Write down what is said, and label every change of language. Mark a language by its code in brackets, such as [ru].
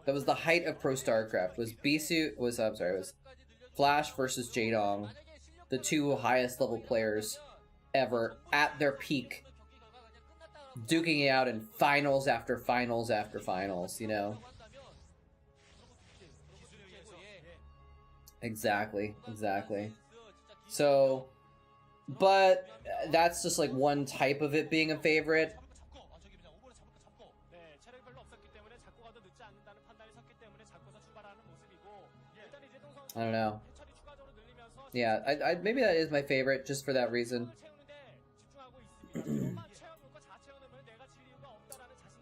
[en] That was the height of pro Starcraft. It was Flash versus Jaedong, the two highest level players ever at their peak, duking it out in finals after finals after finals, you know? Exactly. So, but that's just like one type of it being a favorite. [ko] 네, 체력이 별로 없었기 때문에 잡고 가도 늦지 않는다는 판단이 섰기 때문에 잡고서 출발하는 모습이고 일단 이재동 선수 [en] I don't know. [ko] 해처리 추가적으로 늘리면서 [en] Yeah, I maybe that is my favorite just for that reason. [ko] 채우는데 집중하고 있습니다. 채워놓고 다 채워놓으면 내가 질 이유가 없다라는 자신.